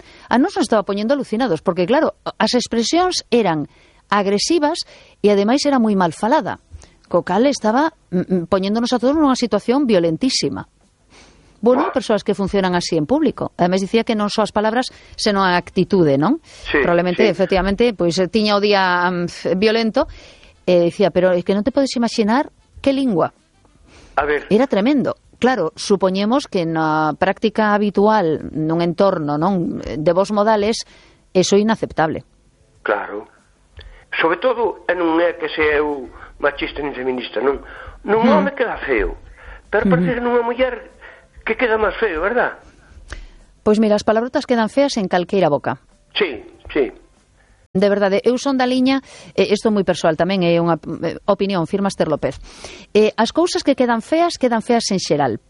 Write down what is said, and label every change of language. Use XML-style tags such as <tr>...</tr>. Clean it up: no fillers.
<gl>A nos estaba poñendo alucinados, porque, claro, as expresións eran agresivas e, ademais, era moi mal falada. Co cal estaba poñéndonos a todos nunha situación violentísima. Bueno, hai persoas que funcionan así en público. Ademais, dicía que non só as palabras, senón a actitude, non?</gl> <es>Sí, probablemente, sí.</es> <gl>efectivamente, pois tiña o día violento.</gl> <es>Decía, pero es que no te puedes imaginar qué lengua. A ver.</es> <gl>Era tremendo. Claro, supoñemos que na práctica habitual, nun entorno, non, de vos modales, eso é inaceptable. Claro. Sobre todo, non é que sea eu machista nin feminista, non. Nun home queda feo. Pero parece que nunha muller</gl> <es>que queda más feo, ¿verdad? Pues mira,</es> <gl>as palabrotas quedan feas en calqueira boca.</gl> <es>Sí, sí.</es> <gl>De verdade, eu son da liña, isto é moi persoal tamén, é unha opinión, firma Esther López. As cousas que quedan feas en xeral.</gl>